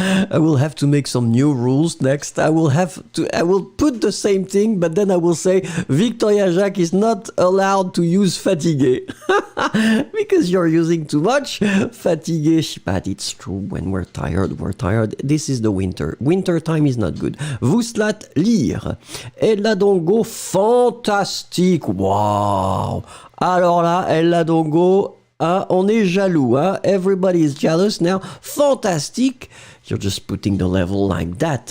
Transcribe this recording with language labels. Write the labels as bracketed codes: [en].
[en] I will have to make some new rules next. I will put the same thing, but then I will say Victoria Jacques is not allowed to use fatigué. Because you're using too much fatigué. But it's true, when we're tired, we're tired. This is the winter. Winter time is not good. Vouslat lire. [fr] Elle a donc go fantastique. Wow. Alors là, elle a donc go. On est jaloux, hein? [en] Everybody is jealous now. Fantastique. You're just putting the level like that.